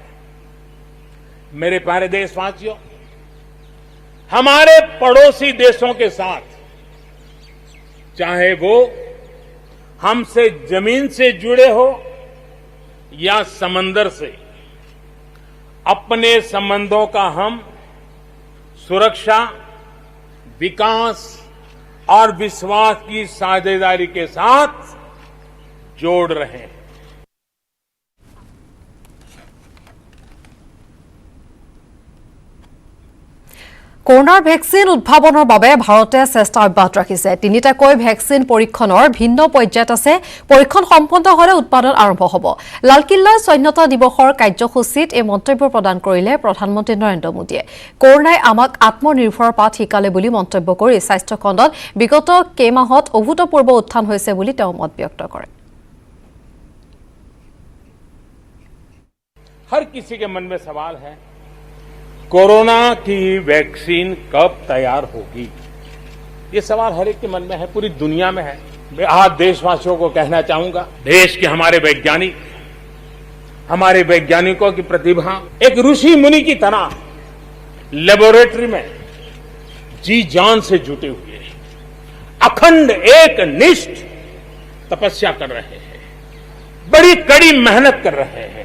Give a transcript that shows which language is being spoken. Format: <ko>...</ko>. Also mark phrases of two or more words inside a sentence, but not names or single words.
<hi>मेरे प्यारे देशवासियों, हमारे पड़ोसी देशों के साथ, चाहे वो हमसे जमीन से जुड़े हो या समंदर से, अपने संबंधों का हम सुरक्षा, विकास और विश्वास की साझेदारी के साथ जोड़ रहे हैं।</hi> <as>कोरोनार ভেকচিন উদ্ভাৱনৰ বাবে ভাৰতে চেষ্টা অব্যাহত ৰাখিছে। তিনিটাকৈ ভেকচিন পৰীক্ষণৰ ভিন্ন পৰ্যায়ত আছে। পৰীক্ষণ সম্পন্ন হ'লে উৎপাদন আৰম্ভ হ'ব। লালকিল্লাৰ স্বাধীনতা দিৱসৰ কাৰ্যসূচীত এই মন্তব্য প্ৰদান কৰিলে প্ৰধানমন্ত্ৰী নৰেন্দ্ৰ মোদীয়ে। কৰোনাই আমাক আত্মনিৰ্ভৰ পাঠ শিকালে বুলি মন্তব্য কৰি স্বাস্থ্য খণ্ডত বিগত কেইমাহত অভূতপূৰ্ব উত্থান হৈছে বুলি তেওঁ মত ব্যক্ত কৰে।</as> <hi>हर किसी के मन में सवाल है, कोरोना की वैक्सीन कब तैयार होगी? ये सवाल हर एक के मन में है, पूरी दुनिया में है। मैं आज देशवासियों को कहना चाहूंगा, देश के हमारे वैज्ञानिकों की प्रतिभा एक ऋषि मुनि की तरह लेबोरेटरी में जी जान से जुटे हुए अखंड एक निष्ठ तपस्या कर रहे हैं, बड़ी कड़ी मेहनत कर रहे हैं।</hi>